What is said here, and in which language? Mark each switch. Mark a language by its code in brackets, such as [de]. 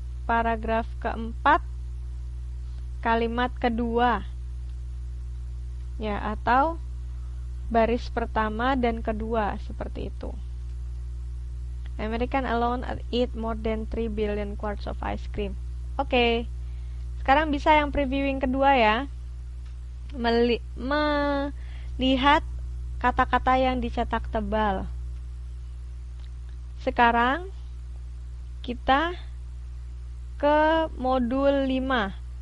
[id] Paragraf keempat, kalimat kedua. Ya, atau baris pertama dan kedua, seperti itu. [en] American alone eat more than 3 billion quarts of ice cream. Oke. [id] Sekarang bisa yang previewing kedua ya. Melihat kata-kata yang dicetak tebal. Sekarang kita ke modul 5.